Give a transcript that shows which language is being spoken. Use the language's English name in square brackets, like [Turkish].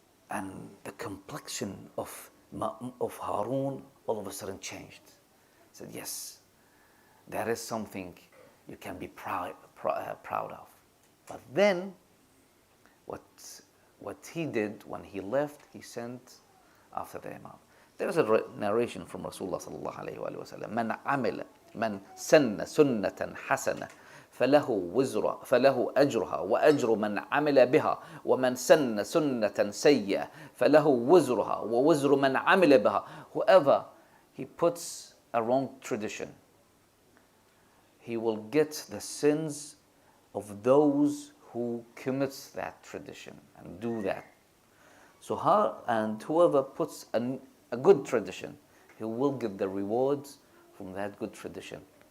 [English] And the complexion of Harun all of a sudden changed. He said, yes, there is something you can be proud of. But then, what he did when he left, he sent after the Imam. There is a narration from Rasulullah sallallahu alayhi wa sallam. [Arabic] من سن سنة حسنة فله أجرها وأجر من عمل بها ومن سن سنة سيئة فله وزرها ووزر من عمل بها. [English] Whoever he puts a wrong tradition, he will get the sins of those who commits that tradition and do that. So whoever puts a good tradition, he will get the rewards from that good tradition.